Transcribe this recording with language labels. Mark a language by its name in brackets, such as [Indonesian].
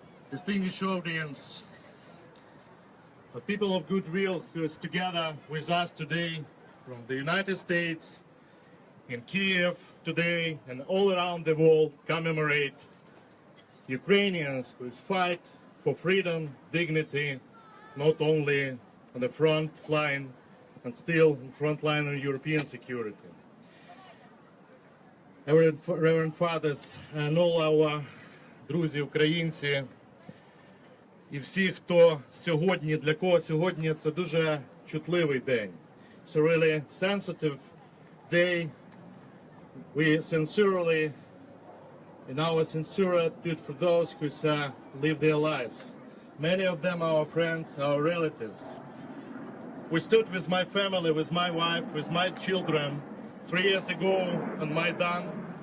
[English] Distinguished audience, the people of goodwill who is together with us today from the United States, in Kiev today, and all around the world commemorate Ukrainians who fight for freedom, dignity, not only on the front line and still in front line of European security. Reverend Fathers and all our [Ukrainian] друзі українці і всі, хто сьогодні, для кого сьогодні це дуже чутливий день. [English] It's a really sensitive day. We sincerely, in our sincere attitude for those who live their lives. Many of them are our friends, our relatives. We stood with my family, with my wife, with my children 3 years ago on Maidan.